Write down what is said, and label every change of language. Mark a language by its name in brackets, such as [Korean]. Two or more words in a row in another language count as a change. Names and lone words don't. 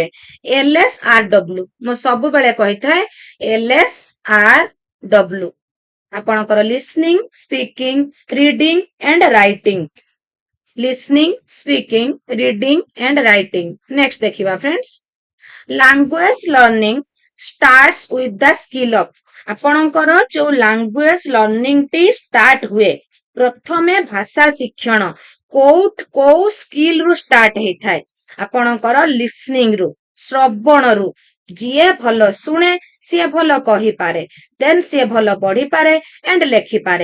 [Odia] LSRW, ମୁଁ ସବୁବେଳେ କହିଥାଏ LSRW, ଆପଣଙ୍କର [English] listening, speaking, reading and writing. listening, speaking, reading and writing. ନେକ୍ସଟ ଦେଖିବା friends, language learning starts with the skill of, [Odia] ଆପଣଙ୍କର ଯୋଉ [English] language learning [Odia] ଟି ଷ୍ଟାର୍ଟ ହୁଏ, ପ୍ରଥମେ ଭାଷା ଶିକ୍ଷଣ କୋଉ ସ୍କିଲ ରୁ ଷ୍ଟାର୍ଟ ହେଇଥାଏ? ଆପଣଙ୍କର ଲିସନିଂ ରୁ, ଶ୍ରବଣରୁ। ଯିଏ ଭଲ ଶୁଣେ ସିଏ ଭଲ କହିପାରେ, ଦେନ୍ ସିଏ ଭଲ ପଢିପାରେ ଏଣ୍ଡ ଲେଖିପାରେ।